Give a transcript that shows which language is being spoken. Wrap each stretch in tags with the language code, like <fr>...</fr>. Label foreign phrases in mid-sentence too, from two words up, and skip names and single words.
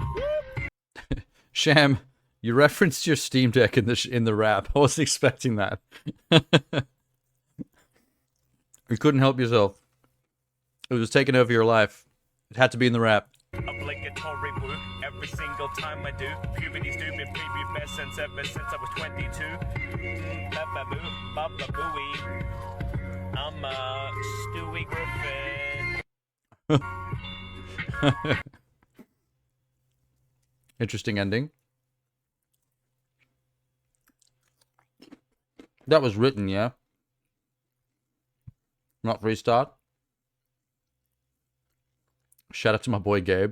<en>Sham, you referenced your Steam Deck in the rap. I wasn't expecting that. You couldn't help yourself. It was taking over your life. It had to be in the rap. Obligatory woo every single time I do. Puberty's stupid preview best sense ever since I was 22. Ba-ba-boo, ba-ba-booey. I'm a Stewie Griffin. Interesting ending. That was written, yeah? Not restart. Shout out to my boy Gabe.</en>